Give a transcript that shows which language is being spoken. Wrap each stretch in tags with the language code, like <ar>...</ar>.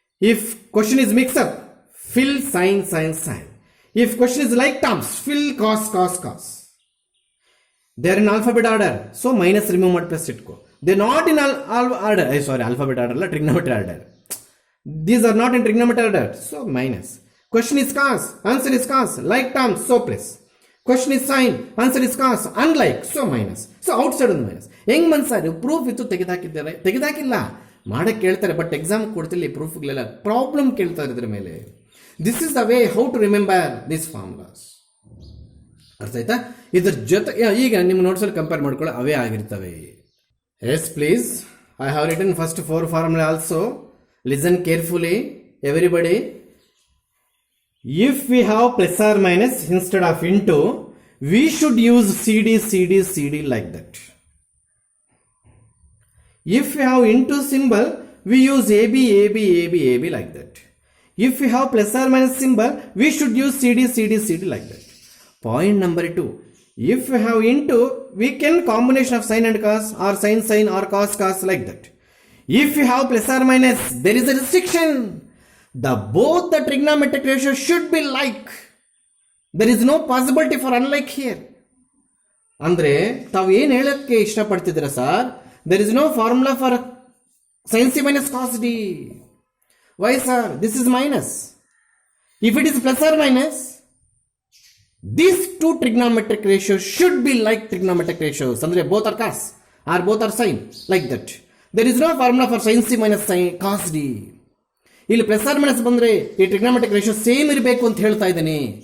<en>If question is mix up, fill sine sine sine. If question is like terms, fill cos cos cos. They are in alphabet order, so minus remove</en> <kn>ಮಾಡಿ plus ಇಟ್ಕೋ.</kn> <en>They not in order, sorry alphabet order ಅಲ್ಲ, trigonometry order. These are not in trigonometry order, so minus. Question is cos, answer is cos. Like terms, so plus. Question is sin, answer is cos. Unlike, so minus. So outside</en> <kn>ಒಂದು minus. ಹೆಂಗ್ ಮನ್ಸಾರಿ? Proof ಇತ್ತು, ತೆಗೆದಾಕಿದ್ದಾರೆ? ತೆಗೆದಾಕಿಲ್ಲ, ಮಾಡಕ್ಕೆ ಕೇಳ್ತಾರೆ. But exam ಕೊಡ್ತಿಲ್ಲ, ಪ್ರೂಫ್ಗಳೆಲ್ಲ problem ಕೇಳ್ತಾರೆ ಇದ್ರ ಮೇಲೆ.</kn> <en>This is the way how to remember this formulas.</en> <kn>ಅರ್ಥ ಆಯ್ತಾ? ಇದ್ರ ಜೊತೆ ಈಗ ನಿಮ್ಮ ನೋಟ್ಸಲ್ಲಿ ಕಂಪೇರ್ ಮಾಡ್ಕೊಳ್ಳೋ ಅವೇ ಆಗಿರ್ತವೆ.</kn> <en>Yes please, I have written first 4 formula also. Listen carefully, everybody. If we have plus or minus instead of into, we should use CD, CD, CD like that. If we have into symbol, we use AB, AB, AB, AB like that. If we have plus or minus symbol, we should use CD, CD, CD like that. Point number 2. If we have into, we can combination of sin and cos, or sin, sin, or cos, cos like that. If you have plus or minus, there is a restriction. Both the trigonometric ratio should be like. There is no possibility for unlike here.</en> <kn>ಅಂದ್ರೆ ತಾವು ಏನು ಹೇಳಕ್ಕೆ ಇಷ್ಟಪಡ್ತಿದ್ದೀರಾ sir?</kn> <en>There is no formula for sin c minus cos d. Why sir? This is minus. If it is plus or minus, these two trigonometric ratios should be like trigonometric ratios. ಅಂದ್ರೆ both are cos or both are sin like that. There is no formula for sin c minus sin cos d.</en> <kn>ಇಲ್ಲಿ plus R minus ಬಂದರೆ ಈ trigonometric ratio same ಇರಬೇಕು ಅಂತ ಹೇಳ್ತಾ ಇದ್ದೀನಿ.</kn>